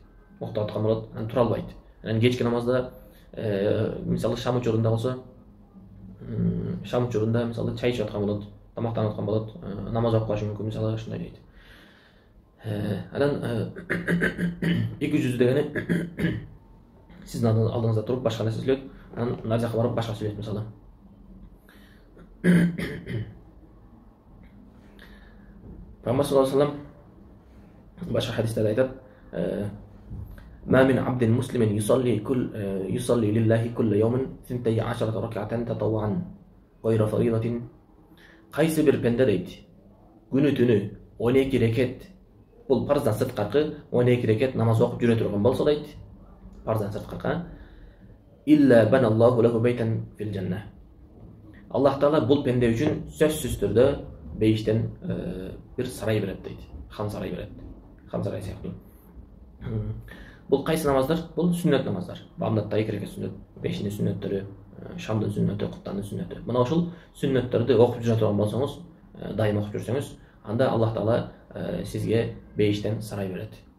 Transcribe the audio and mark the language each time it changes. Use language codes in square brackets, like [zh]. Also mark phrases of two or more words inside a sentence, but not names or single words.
[ky] Уктап аткан болот, анан тура албайт. Анан кечки намазда мисалы шам учурунда болсо, шам учурунда мисалы чай ичип аткан болот, тамактанып аткан болот, намаз окуш мүмкүн, мисалы ушундай дейт. Анан эки жүз дегени сиздин алдыңызда туруп башка нерсе сүйлөйт, анан нар жака барып башка сүйлөйт мисалы. Пайгамбар [ar] صلى الله عليه وسلم [ky] башка хадисте айтат: [ar] "ما من عبد مسلم يصلي لله كل يوم 12 ركعة تطوعا غير فريضة." [ky] Кайсы бир пенде дейт, күнү түнү 12 рекет, бул парыздан сырткаркы 12 рекет намаз окуп жүрө турган болсо дейт, парыздан сырткаркы, [ar] إلا بنى الله له بيتا في الجنة. [ky] Аллах Таала бул пенде үчүн сөзсүз түрдө бейиштен бир сарай берет дейт. Хан сарай берет. Хан сарай сыяктуу. Бул кайсы намаздар? Бул сүннөт намаздар. Бамдатта 2 рекет сүннөт, бешинин сүннөттөрү, шамдын сүннөтү, куттандын сүннөтү. Мына ошол сүннөттөрдү окуп жүрө турган болсоңуз, дайым окуп жүрсөңүз, анда Аллах Таала сизге бейиштен сарай берет.